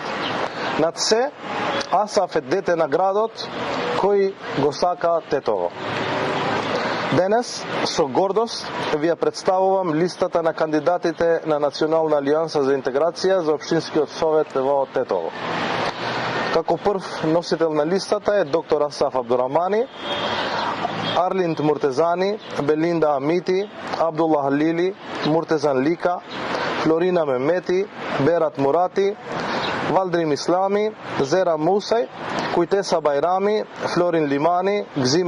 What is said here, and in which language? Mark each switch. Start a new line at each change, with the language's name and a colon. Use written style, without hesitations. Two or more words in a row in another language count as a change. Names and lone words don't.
Macedonian: Над се, Асаф е дете на градот кој го сака Тетово. Денес, со гордост, ви ја представувам листата на кандидатите на Национална алијанса за интеграција за Општинскиот совет во Тетово. Како прв носител на листата е доктор Асаф Абдурамани, Арлинд Муртезани, Белинда Амити, Абдулла Халили, Муртезан Лика, Флорина Мемети, Берат Мурати, Валдрим Ислами, Зера Мусај, Кујтеса Байрами, Флорин Лимани, Гзима